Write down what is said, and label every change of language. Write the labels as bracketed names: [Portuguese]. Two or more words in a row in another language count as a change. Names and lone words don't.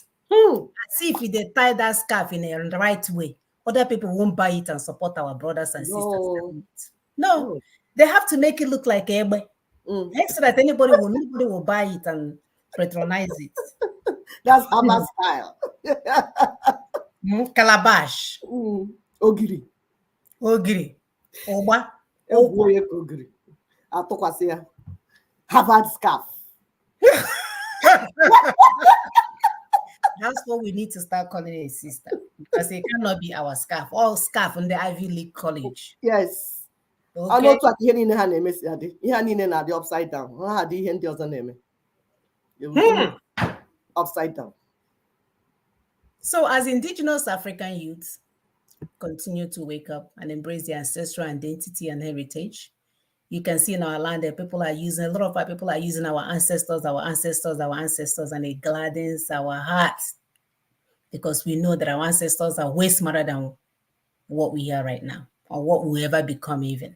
[English] See if they tie that scarf in the right way, other people won't buy it and support our brothers and sisters. No, they have to make it look like Ebe. So that nobody will buy it and patronize it. That's Hammer style. Calabash. Ogiri. Oba. [Igbo] Egwu onye ka ogiri. Atụkwasị ya. [English] Harvard scarf. That's what we need to start calling a sister, because it cannot be our scarf. All scarf in the Ivy League college. Yes. Okay. [Igbo] Ọnụ otu aka ihe niile ha na-eme si adị. Ihe ha niile na-adị [English] upside down. [Igbo] Ha adị ihe ndị ọzọ na-eme. [English] Upside down. So as indigenous African youths continue to wake up and embrace their ancestral identity and heritage, you can see in our land that people are using, a lot of our people are using our ancestors, and it gladdens our hearts, because we know that our ancestors are way smarter than what we are right now, or what we'll ever become even.